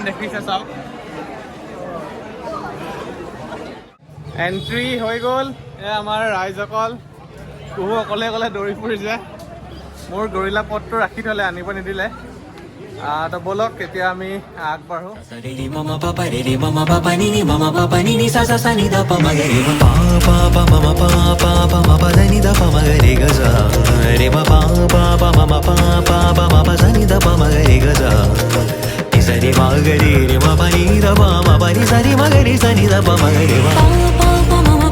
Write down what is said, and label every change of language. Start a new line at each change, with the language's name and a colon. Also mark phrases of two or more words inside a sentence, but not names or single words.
Assamese: আৰু লাইন দেখিছে চাওক। এণ্ট্ৰি হৈ গ'ল। আমাৰ ৰাইজসকল কুহু অকলে অকলে দৌৰি ফুৰিছে। মোৰ গৰিলা পথটো ৰাখি থ'লে, আনিব নিদিলে। তো ব'লক এতিয়া আমি আগবাঢ়ো।
Telugu: సరి మగరి రి మ పని ద ప మ పని సరి మగరి సని ద ప మగరి మ ప ప మ మ